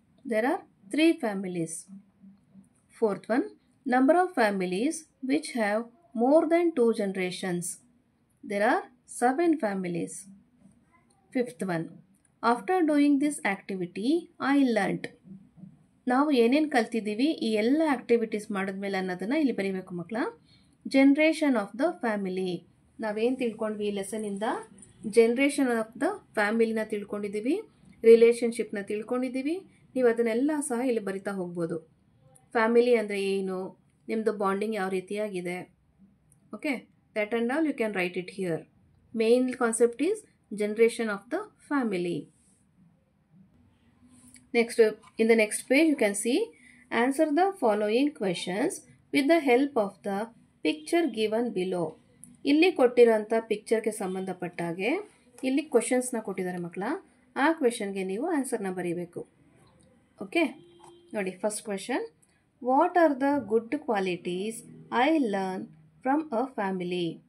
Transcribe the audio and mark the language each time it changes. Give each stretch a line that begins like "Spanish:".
English: There are 3 families. Fourth one, number of families which have more than 2 generations. There are 7 families. Fifth one, after doing this activity, I learnt.
Kannada: ನಾವು ಏನೇನು ಕಲ್ತಿದ್ದೀವಿ ಈ ಎಲ್ಲ activities ಮಾಡಿದ್ಮೇಲೆ ಅನ್ನೋದನ್ನು ಇಲ್ಲಿ ಬರೀಬೇಕು ಮಕ್ಕಳ.
English: generation of the family,
Kannada: ನಾವೇನು ತಿಳ್ಕೊಂಡ್ವಿ ಈ ಲೆಸನಿಂದ? Generation of the ಫ್ಯಾಮಿಲಿನ ತಿಳ್ಕೊಂಡಿದ್ದೀವಿ, ರಿಲೇಷನ್ಶಿಪ್ನ ತಿಳ್ಕೊಂಡಿದ್ದೀವಿ. ನೀವು ಅದನ್ನೆಲ್ಲ ಸಹ ಇಲ್ಲಿ ಬರಿತಾ ಹೋಗ್ಬೋದು. ಫ್ಯಾಮಿಲಿ ಅಂದರೆ ಏನು, ನಿಮ್ಮದು ಬಾಂಡಿಂಗ್ ಯಾವ ರೀತಿಯಾಗಿದೆ.
English: Okay, that and all you can write it here. Main concept is generation of the family. Next, in the next page you can see answer the following questions with the help of the picture given below.
Kannada: ಇಲ್ಲಿ ಕೊಟ್ಟಿರೋಂಥ ಪಿಕ್ಚರ್ಗೆ ಸಂಬಂಧಪಟ್ಟಾಗೆ ಇಲ್ಲಿ ಕ್ವೆಶನ್ಸ್ನ ಕೊಟ್ಟಿದ್ದಾರೆ ಮಕ್ಕಳ. ಆ ಕ್ವೆಶನ್ಗೆ ನೀವು ಆನ್ಸರ್ನ ಬರೀಬೇಕು. Okay, ನೋಡಿ
English: First question, what are the good qualities I learn from a family?